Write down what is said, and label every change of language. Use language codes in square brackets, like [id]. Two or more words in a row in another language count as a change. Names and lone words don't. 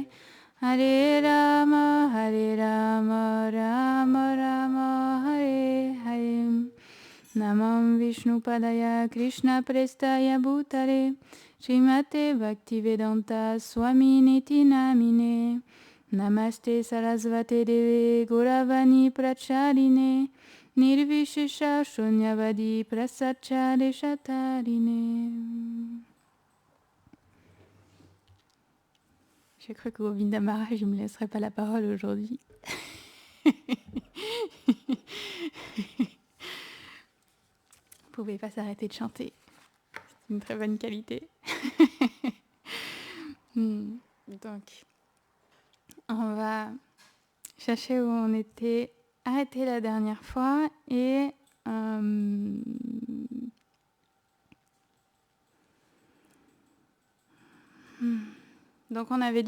[sa] Hare Rama Rama Rama Hare Hare Namam Vishnu Padaya Krishna Prestaya Bhutare Srimate Bhaktivedanta Swami Niti Namine Namaste Sarasvate Deve Gauravani Pracharine Nirvishesha Shunyavadi Prasachare Shatarine. [fr] J'ai cru que Govinda Maharaj ne me laisserait pas la parole aujourd'hui. Vous ne pouvez pas s'arrêter de chanter. C'est une très bonne qualité. Donc, on va chercher où on était arrêté la dernière fois et donc on avait dû